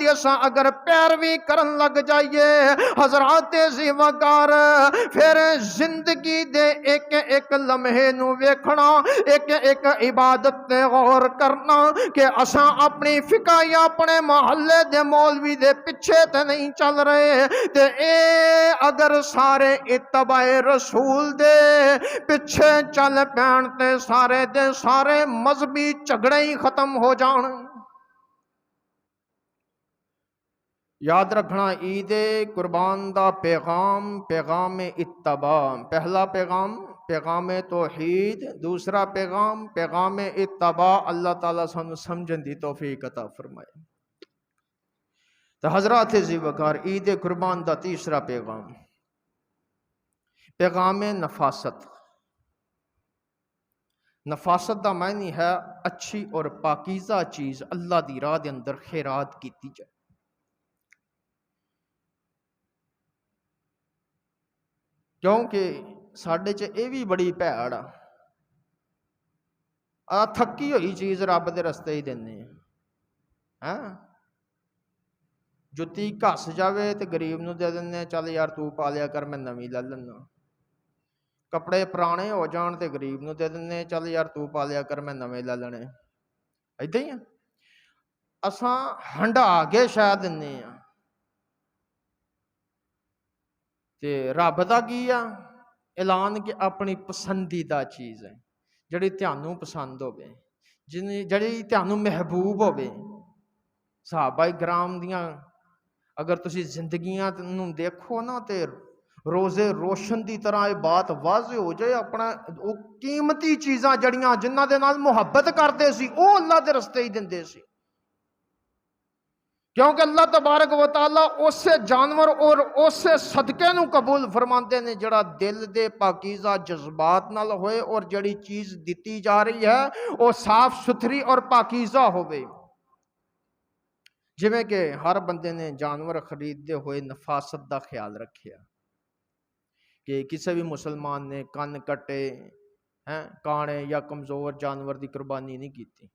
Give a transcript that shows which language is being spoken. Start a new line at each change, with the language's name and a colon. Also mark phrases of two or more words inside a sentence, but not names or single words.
Punjabi: دی اساں اگر پیروی کرن لگ جائیے، حضرات ذی وقار، پھر زندگی دے ایک ایک لمحے نو ویکھنا، ایک ایک عبادت تے غور کرنا کہ اساں اپنی فقہ یا اپنے محلے دے مولوی دے پیچھے تے نہیں چل رہے، تے اے اگر سارے اتباع رسول دے پیچھے چل پین تے سارے دے سارے مذہبی جھگڑے ہی ختم ہو جان۔ یاد رکھنا عید قربان دا پیغام، پیغام اتباع۔ پہلا پیغام پیغام توحید، دوسرا پیغام پیغام اتباع۔ اللہ تعالیٰ سانو سمجھن دی توفیق عطا فرمائے۔ تو حضرات ذی وقار، عید قربان دا تیسرا پیغام پیغام نفاست۔ نفاست دا معنی ہے اچھی اور پاکیزہ چیز اللہ دی راہ دے اندر خیرات کیتی جائے۔ کیونکہ ساڈے چ یہ بھی بڑی بھیڑ آ، تھکی ہوئی چیز رب دے رستے ہی دینے ہیں۔ جتی گھس جاوے تے غریب نو دے دینے، چل یار تو پا لیا کر میں نویں لے لینا۔ کپڑے پرانے ہو جان تے غریب نو دے دینے، چل یار تو پا لیا کر میں نویں لے لینے۔ ایداں ہی اساں ہنڈا کے شاید دینے ہیں۔ تے رب دا کی اعلان کہ اپنی پسندیدہ چیز ہے۔ ਜਿਹੜੀ ਤੁਹਾਨੂੰ ਪਸੰਦ ਹੋਵੇ, ਜਿਹੜੀ ਤੁਹਾਨੂੰ ਮਹਿਬੂਬ ਹੋਵੇ। ਸਹਾਬਾ ਇਕਰਾਮ ਦੀਆਂ ਅਗਰ ਤੁਸੀਂ ਜ਼ਿੰਦਗੀਆਂ ਨੂੰ ਦੇਖੋ ਨਾ ਤੇ ਰੋਜ਼ੇ ਰੋਸ਼ਨ ਦੀ ਤਰ੍ਹਾਂ ਇਹ ਬਾਤ ਵਾਜ਼ਿਹ ਹੋ ਜਾਏ। ਆਪਣਾ ਉਹ ਕੀਮਤੀ ਚੀਜ਼ਾਂ ਜੜੀਆਂ ਜਿਨ੍ਹਾਂ ਦੇ ਨਾਲ ਮੁਹੱਬਤ ਕਰਦੇ ਸੀ ਉਹ ਅੱਲਾਹ ਦੇ ਰਸਤੇ ਹੀ ਦਿੰਦੇ ਸੀ, ਕਿਉਂਕਿ ਅੱਲਾਹ ਤਬਾਰਕ व तआला ਉਸੇ ਜਾਨਵਰ ਔਰ ਉਸੇ ਸਦਕੇ ਨੂੰ ਕਬੂਲ ਫਰਮਾਉਂਦੇ ਨੇ ਜਿਹੜਾ ਦਿਲ ਦੇ ਪਾਕੀਜ਼ਾ ਜਜ਼ਬਾਤ ਨਾਲ ਹੋਏ ਔਰ ਜਿਹੜੀ ਚੀਜ਼ ਦਿੱਤੀ ਜਾ ਰਹੀ ਹੈ ਉਹ ਸਾਫ਼ ਸੁਥਰੀ ਔਰ ਪਾਕੀਜ਼ਾ ਹੋਵੇ। ਜਿਵੇਂ ਕਿ ਹਰ ਬੰਦੇ ਨੇ ਜਾਨਵਰ ਖਰੀਦਦੇ ਹੋਏ ਨਫਾਸਤ ਦਾ ਖਿਆਲ ਰੱਖਿਆ ਕਿ ਕਿਸੇ ਵੀ ਮੁਸਲਮਾਨ ਨੇ ਕੰਨ ਕੱਟੇ ਕਾਣੇ ਜਾਂ ਕਮਜ਼ੋਰ ਜਾਨਵਰ ਦੀ ਕੁਰਬਾਨੀ ਨਹੀਂ ਕੀਤੀ।